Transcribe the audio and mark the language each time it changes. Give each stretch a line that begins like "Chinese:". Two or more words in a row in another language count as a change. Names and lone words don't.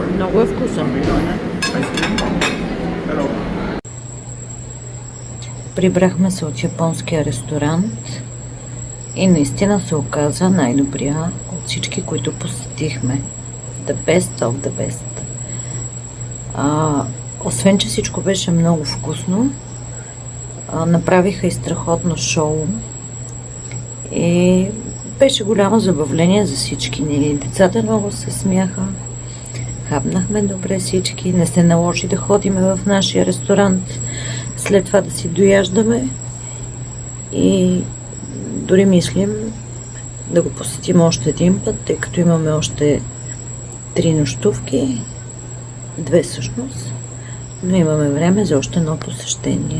Bulgarian: Много е вкусен. Прибрахме се от японския ресторант и наистина се оказа най-добрия от всички, които посетихме.
English: The best of the best.
Bulgarian: Освен, че всичко беше много вкусно, направиха и страхотно шоу и беше голямо забавление за всички ни. Децата много се смяха, хапнахме добре всички, не се наложи да ходиме в нашия ресторант, след това да си дояждаме и дори мислим да го посетим още един път, тъй като имаме още 3 нощувки, 2 всъщност, но имаме време за още едно посещение.